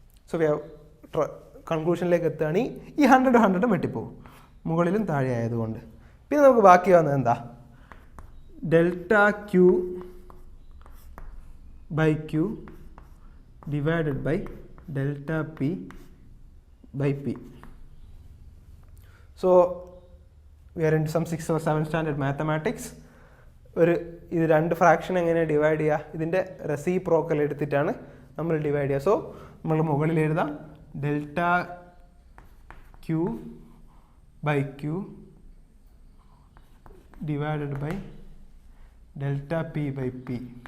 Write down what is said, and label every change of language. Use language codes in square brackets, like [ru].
[en] so we have [ml] കൺക്ലൂഷനിലേക്ക് എത്തുകയാണെങ്കിൽ ഈ 100 വെട്ടിപ്പോകും, മുകളിലും താഴെ ആയതുകൊണ്ട്. പിന്നെ നമുക്ക് ബാക്കി വന്നത് എന്താ? Delta Q by Q divided by delta P by P. [en] So we are into some 6th or 7th standard mathematics. [ml] ഇത് രണ്ട് ഫ്രാക്ഷൻ എങ്ങനെ ഡിവൈഡ് ചെയ്യുക? ഇതിൻ്റെ റെസിപ്രോക്കൽ എടുത്തിട്ടാണ് നമ്മൾ ഡിവൈഡ് ചെയ്യുക. സോ നമ്മൾ മുകളിൽ എഴുതാം delta Q by Q divided by delta P by P.